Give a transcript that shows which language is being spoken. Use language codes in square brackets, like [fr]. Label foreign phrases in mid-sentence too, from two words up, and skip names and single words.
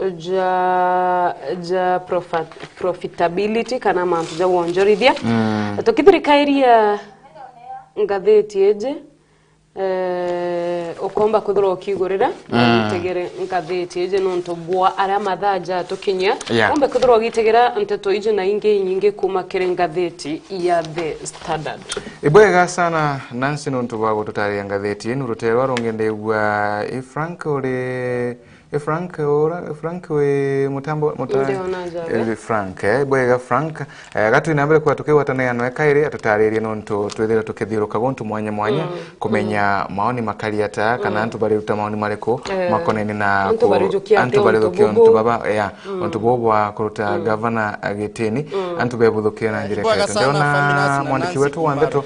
[mer] ja profitability kana mantu ja wonjorithia tukithirikairia ngatheti eje ukomba kuthura ukigurira utegere ngatheti eje nonto bwa ara mathaja tukinya umbe kuthura ugitegera nteto ije na nyingi kuma kire ngatheti ya The Standard ibwega sana Nancy nonto bwa tutari ngatheti enu ruterwa rongende gwa Frank we mutambo Frank ibwega Frank gatu inambere kwa tukiwa tanayano ekaire atutaririe nonto twethera tukithiruka gontu mwanya kumenya maoni makali ata kana antu bari ruta maoni mareko makonene na antu bari ntu baba antu bobwa kuruta governor agitini antu bebuthukia na njira kete ndona mwandiki wetu wa ndeto